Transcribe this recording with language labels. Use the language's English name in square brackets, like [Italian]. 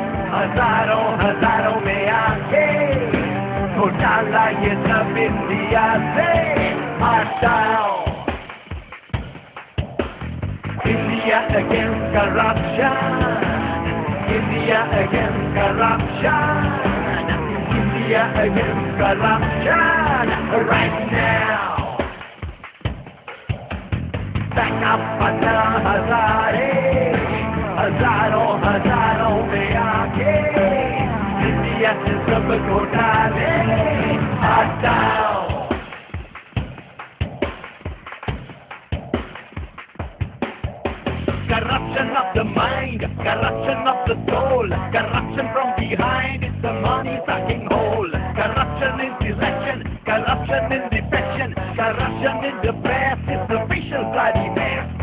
[Hindi] हजारों में आके घोटाला ये सब इंडिया से हटाओ. [English] India against corruption. India against corruption. India against corruption. Right now. Back up Anna Hazare. [Hindi] हजारों में आके इंडिया से सब घोटाले हटाओ. [English] Corruption of the mind, corruption of the soul, corruption from behind is the money sucking hole. Corruption in election, corruption in defection, corruption in the press is the official bloody mess.